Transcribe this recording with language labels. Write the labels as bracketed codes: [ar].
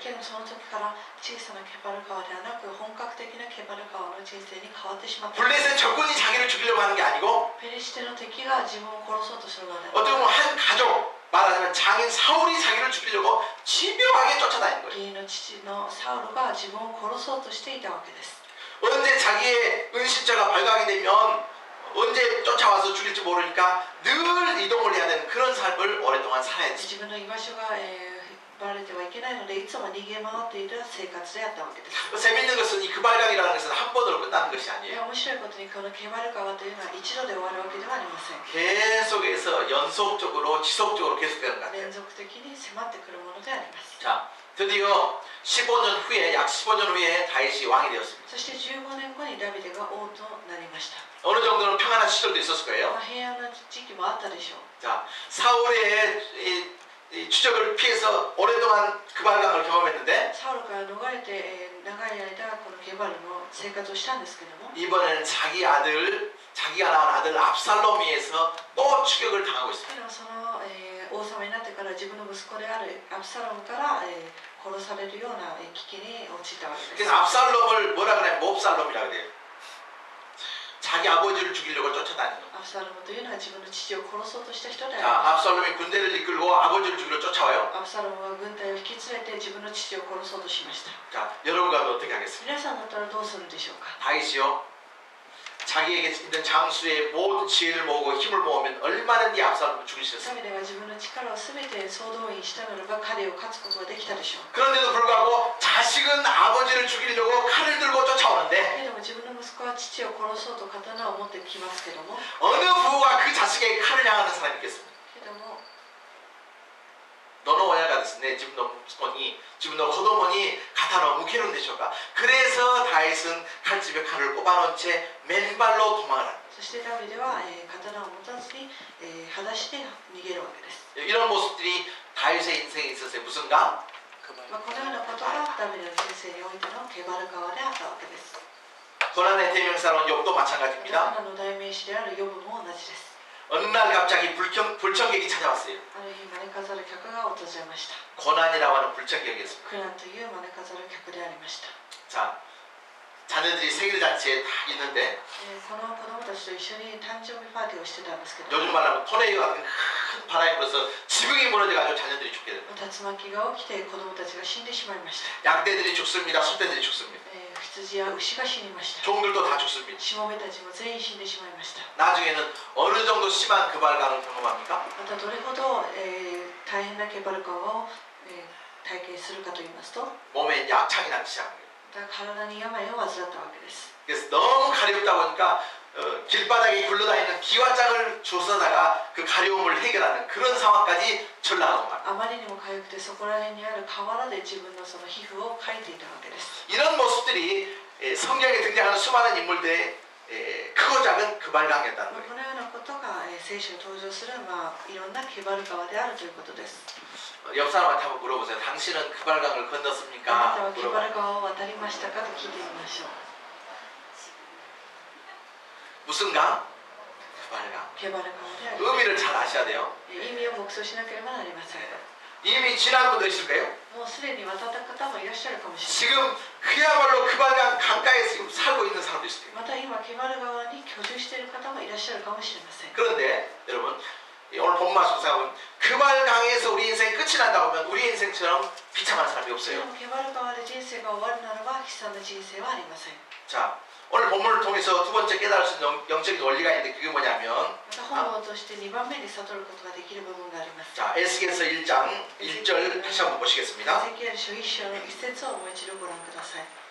[ja] けどその時から小さなケバル川ではなく本格的なケバル川の人生に変わってしまった。 [ko] 블레셋 적군이 자기를 죽이려고 하는 게 아니고 [ja] ペリシテの敵が自分を殺そうとするのでは [ko] 어떻게 보면 한 가족 말하자면 장인 사울이 자기를 죽이려고 집요하게 쫓아다니는 거예요. [ja] 義人の父のサウルが自分を殺そうとしていたわけです。 [ko] 언제 자기의 은신처가 발각이 되면 언제 쫓아와서 죽일지 모르니까 늘 이동을 해야 되는 그런 삶을 오랫동안 살아야 됐어요. [ja] 自分の居場所がバレてはいけないのでいつも逃げ回っていた生活であったわけです。 [ko] 재밌는 것은 이 그발강이라는 것은 한 번으로 끝나는 것이 [ja] 面 [ko] 아니에요. [ja] 白いことにこのケバル川というのは一度で終わるわけではありません。 [ko] 계속해서 연속적으로 지속적으로 계속되는 것 같아요. [ja] 連続的に迫ってくるものであります。 [ko] 자, 드디어 15년 후에 약 15년 후에 다윗이 왕이 되었습니다. [ja] そして15年後にダビデが王となりました。 [ko] 어느 정도는 평안한 시절도 있었을 거예요. [ja] 平安な時期もあったでしょう。 [ko] 자, 사울의 이 추적을 피해서 오랫동안 그발강을 경험했는데 [ja] サウルから逃れて、長い間このゲバルの生活をしたんですけども、 [ko] 이번에는 자기가 낳은 아들 압살롬에 의해서 또 추격을 당하고 있습니다. [ja] でもその、王様になってから自分の息子であるアブサロムから、殺されるような危機に陥ったわけです。 [ko] 그래서 압살롬을 뭐라 그래요? 몹살롬이라고 그래요. 자기 아버지를 죽이려고 쫓아다니는. [ja] アブサロムというのは自分の父を殺そうとした人であり [ko] 자, [ja] ます。 [ko] 압살롬이 군대를 이끌고 아버지를 죽이려 쫓아와요. [ja] アブサロムは軍隊を引き連れて自分の父を殺そうとしました。 [ko] 자, 여러분과 어떻게 하겠습니까? [ja] 皆さんだったらどうするんでしょうか。 [ko] 다윗이요. 자기에게 있는 장수의 모든 지혜를 모으고 힘을 모으면 얼마든지 압살롬을 죽일 수 [ja] ダ [ko] 있어요. [ja] ビデは自分の力をすべて総動員したならば彼を勝つことができたでしょう。 [ko] 그런데도 불구하고 자식은 아버지를 죽이려고 칼을 들고 쫓아오는데 [ja] けれども自分の息子は父を殺そうと刀を持ってきますけども、 [ko] 어느 부부가 그 자식에게 칼을 향하는 사람이 있겠습니까? [ja] けども [ko] 너는 [ja] 親がですね、自分の息子に、自分の子供に刀を向けるんでしょうか。 [ko] 그래서 다윗은 칼집에 칼을 꼽아놓은 채 맨발로 도망을 합니다. [ja] そしてダビデは、刀を持たずに、裸足で逃げるわけです。 [ko] 이런 모습들이 다윗의 인생에 있어서 무슨가? [ja] まあ、このようなことがダビデの人生においてのケバル川であったわけです。 [ko] 고난의 대명사로 욥도 마찬가지입니다. [ja] 苦難の代名詞であるヨブも同じです。 [ko] 어느 날 갑자기 불청객이 찾아왔어요. [ja] ある日招かざる客が訪れました。 [ko] 고난이라고 하는 불청객이었습니다. [ja] 苦難という招かざる客でありました。 [ko] 자, 자녀들이 생일잔치에 다 있는데 [ja] この子供たちと一緒に誕生日パーティーをしてたんですけど、 [ko] 요즘 말하면 토네이도 같은 큰 바람이 불어서 지붕이 무너져가지고 자녀들이 죽게 됩니다. [ja] 竜巻が起きて子供たちが死んでしまいました。 [ko] 양떼들이 죽습니다. 소떼들이 죽습니다. [ja] 羊や牛が死にました。 [ko] 종들도 다 죽습니다. [ja] しもべたちも全員死んでしまいました。 [ko] 나중에는 어느 정도 심한 그발감을 경험합니까? [ja] またどれほど、大変なケバル川を、体験するかと言いますと、 [ko] 몸에 약창이 나기 시작합니다. [ja] 体に病を患ったわけです。 [ko] 그래서 너무 가렵다 보니까 길바닥에 굴러다니는 기와장을 주워다가 그 가려움을 해결하는 그런 상황까지 전락하고 말합니다. [ja] あまりにも痒くてそこら辺にある河原で自分のその皮膚をかいていたわけです。 [ko] 이런 모습들이 성경에 등장하는 수많은 인물들의 크고 작은 그발강이었다는 [ja] こ [ko] 거예요. [ja] のようなことが聖書に登場する、いろんなケバル川であるということです。 [ko] 옆 사람한테 한번 물어보세요. 당신은 그발강을 [ja] あなた [ko] 건넜습니까? [ja] はケバル川を渡りましたかと聞いてみましょう。 [ko] 무슨 강? 그발강. [ja] ケバル川であり [ko] 의미를 잘 아셔야 돼요. [ja] 意味を黙想しなければなりません。 [ko] 이미 지난 분도 있을까요? [ja] もうすでに渡った方もいらっしゃるかもしれ [ko] 지금 그야말로 그발강 강가에 지금 살고 있는 사람도 있을 거예요. [ja] ない。また今ケバル川に居住している方もいらっしゃるかもしれません。 [ko] 그런데 여러분 오늘 본 말씀 보면 그발강에서 우리 인생이 끝이 난다고 하면 우리 인생처럼 비참한 사람이 [ja] で [ko] 없어요. [ja] もケバル川で人生が終わるならば悲惨な人生はありません。 [ko] 자, 오늘 본문을 통해서 두 번째 깨달을 수 있는 영적인 원리가 있는데 그게 뭐냐면 [ja] また本を通して2番目に悟ることができる部分があります。 [ko] 자, 에스겔서 1장 1절 다시 한번 보시겠습니다. [ja] ゼキエル書1章の1節をもう一度ご覧ください。